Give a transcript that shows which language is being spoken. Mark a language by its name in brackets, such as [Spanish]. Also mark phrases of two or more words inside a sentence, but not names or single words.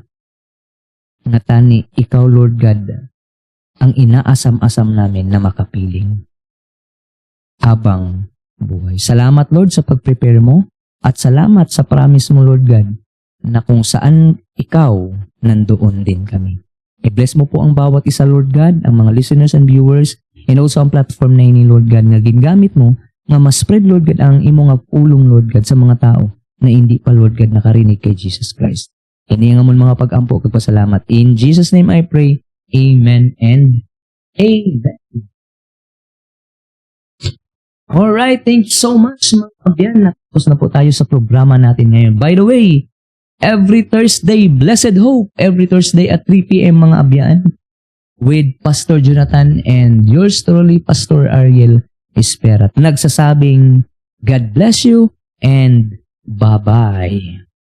[Hiligaynon] Nga tani, [Filipino] ikaw, Lord God, ang inaasam-asam namin na makapiling habang buhay. Salamat, Lord, sa pag-prepare mo at salamat sa promise mo, Lord God, na kung saan ikaw, nandoon din kami. I-bless mo po ang bawat isa, [Hiligaynon] Lord God, ang mga [English] listeners and viewers, and also [Hiligaynon] ang platform na ini, Lord God, na gingamit mo nga ma-spread Lord God ang imo nga pulong Lord God sa mga tao na hindi pa Lord God nakarinig kay Jesus Christ. Ini nga mon mga pag-ampo kag pasalamat. [English] In Jesus name I pray. Amen and amen. Alright, thank you so much [Hiligaynon] mga kabyan. [Filipino] Natapos na po tayo sa programa natin ngayon. [English] By the way, every Thursday, Blessed Hope, every Thursday at 3 p.m. [Hiligaynon] mga abyan, [English] with Pastor Jonathan and yours truly, Pastor Ariel Espera. [Filipino] Nagsasabing, [English] God bless you and bye-bye.